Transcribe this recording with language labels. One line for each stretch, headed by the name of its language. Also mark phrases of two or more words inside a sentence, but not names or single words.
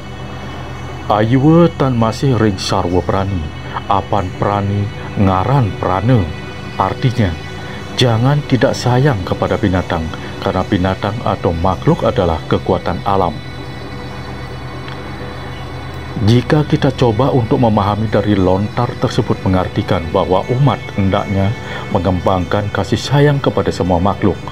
Balinese: Ayuwa tan masih ring sarwa prani, apan prani ngaran prana.
Indonesian: Artinya, jangan tidak sayang kepada binatang, karena binatang atau makhluk adalah kekuatan alam. Jika kita coba untuk memahami dari lontar tersebut mengartikan bahwa umat hendaknya mengembangkan kasih sayang kepada semua makhluk.